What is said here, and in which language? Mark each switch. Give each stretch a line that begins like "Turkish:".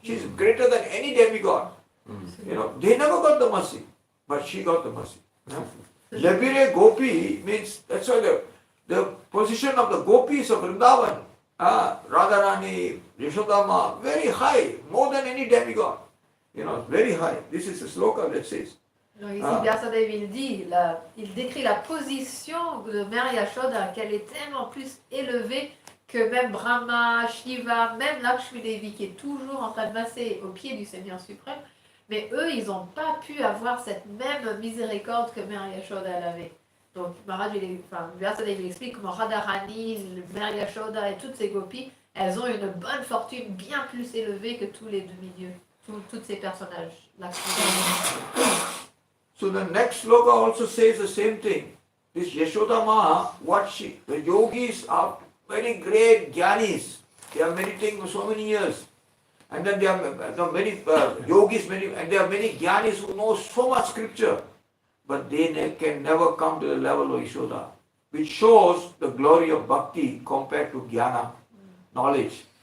English: She is greater than any demigod. They never got the mercy, but she got the mercy. Labire Gopi means, that's why the position of the gopis of Vrindavan, Radharani, Yashodama, very high, more than any demigod. Very high. This is a sloka that says.
French: Donc ici, Vyasadeva, il décrit la position de Mère Yashoda, qu'elle est tellement plus élevée que même Brahma, Shiva, même Lakshmi Devi, qui est toujours en train de masser au pied du Seigneur suprême. Mais eux, ils n'ont pas pu avoir cette même miséricorde que Mère Yashoda avait. Donc Vyasadeva explique comment Radharani, Mère Yashoda et toutes ces gopis, elles ont une bonne fortune bien plus élevée que tous les demi-dieux. Tous ces personnages.
English: So the next sloka also says the same thing. This Yashodama, the yogis are very great jnanis. They are meditating for so many years. And then there are many yogis, and there are many jnanis who know so much scripture, but they can never come to the level of Yashoda, which shows the glory of bhakti compared to jnana, knowledge.